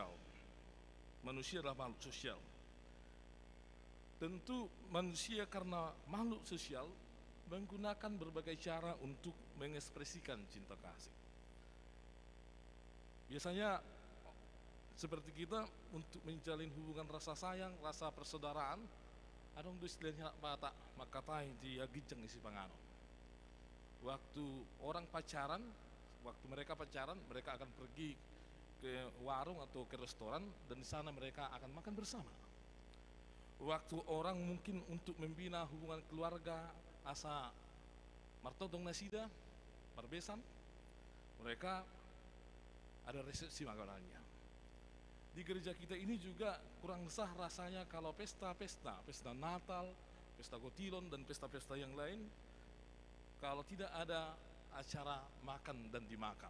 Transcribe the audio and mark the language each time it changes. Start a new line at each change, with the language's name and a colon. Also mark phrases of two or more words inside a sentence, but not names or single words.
Indonesian: Manusia adalah makhluk sosial. Tentu manusia karena makhluk sosial menggunakan berbagai cara untuk mengekspresikan cinta kasih. Biasanya seperti kita untuk menjalin hubungan rasa sayang, rasa persaudaraan,
Batak Toba: adong istilahnya batak makatai dia gijeng isi pangano.
Indonesian: Waktu orang pacaran, waktu mereka pacaran, mereka akan pergi ke warung atau ke restoran, dan di sana mereka akan makan bersama. Waktu orang mungkin untuk membina hubungan keluarga,
Batak Toba: asa martodong nasida, marbesan,
Indonesian: mereka ada resepsi makanannya. Di gereja kita ini juga kurang sah rasanya kalau pesta Natal, pesta Kotilon, dan pesta-pesta yang lain, kalau tidak ada acara makan dan dimakan.